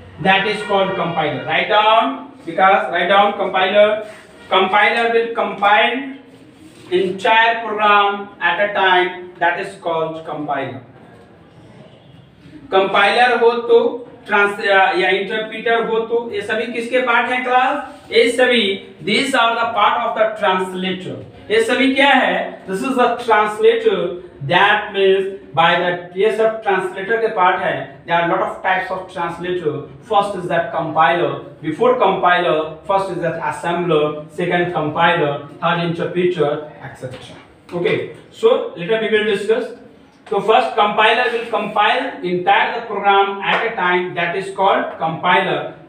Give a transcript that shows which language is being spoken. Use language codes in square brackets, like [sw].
[en] That is called compiler. Write down compiler will compile entire program at a time, that is called compiler. [hi] Compiler हो तो या interpreter हो तो ये सभी किसके पार्ट हैं क्लास, ये सभी [en] these are the part of the translator. [hi] ये सभी क्या है, [en] this is the translator, that means by that [hi] ये सब translator के पार्ट है। [en] there are lot of types of translator. First is that compiler, before compiler first is that assembler, second compiler, third interpreter, etc. Okay, so later we will discuss. So first compiler will compile entire the program at a time, that is called compiler.